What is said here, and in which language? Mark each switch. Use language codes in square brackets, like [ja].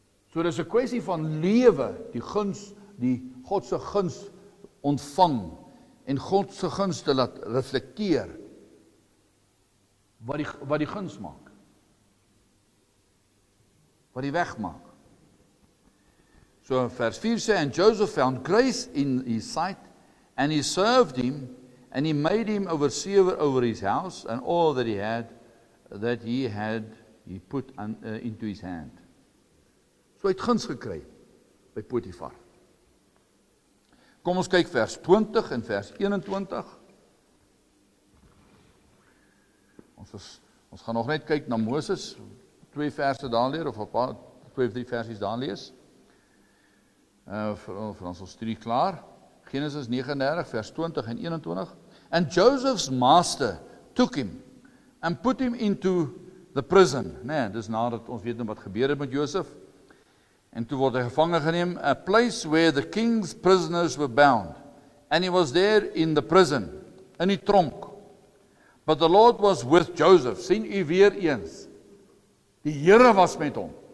[af] So dis 'n kwessie van lewe, die guns, die God se guns ontvang, en God se guns te laat reflekteer, wat die guns maak, wat die weg maak. So vers 4 sê, [en] and Joseph found grace in his sight, and he served him, and he made him overseer over his house, and all that he put into his hand. [af] So hy het guns gekry by Potifar. Kom ons kyk vers 20 en vers 21. Ons gaan nog net kyk na Moses, 2 verse daar leer, of 2 of 3 versies daar lees. Vir ons studie klaar. Genesis 39 vers 20 en 21. [en] And Joseph's master took him and put him into the prison. [af] Nee, dis nadat ons weet wat gebeur het met Joseph. En toe word hy gevange geneem, [en] a place where the king's prisoners were bound. And he was there in the prison, [af] in die tronk. [en] But the Lord was with Joseph. [af] Sien u weer eens. Die Here was met hom.